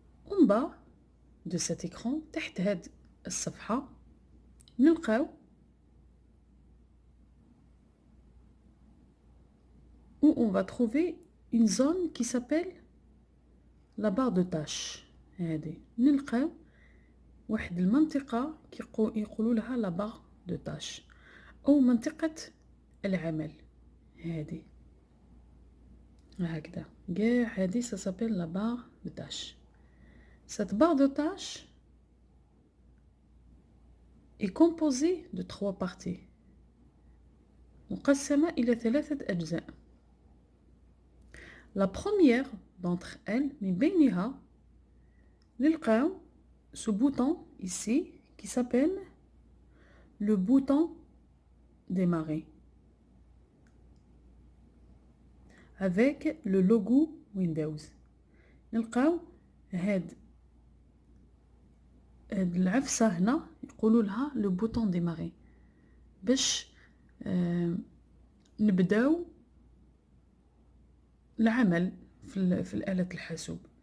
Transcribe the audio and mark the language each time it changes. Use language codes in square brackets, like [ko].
[fr] En bas de cet écran, [ar] تحت هاد الصفحة نلقاو [fr] où on va trouver une zone qui s'appelle la barre de tâches. [ar] هذه نلقاو واحد المنطقة يقولوا لها la barre de tâches أو منطقة العمل. هذه هكذا كاع هذه [fr] ça s'appelle la barre de tâches. Cette barre de tâches, est composé de 3 parties. [ar] مقسمة إلى 3 أجزاء. [fr] La première d'entre elles, [ar] من بينها نلقاو [fr] ce bouton ici qui s'appelle le bouton démarrer avec le logo Windows. [ar] نلقاو هاد العفسة هنا يقولوا لها le bouton démarrer باش نبداو العمل في الآلة الحاسوب.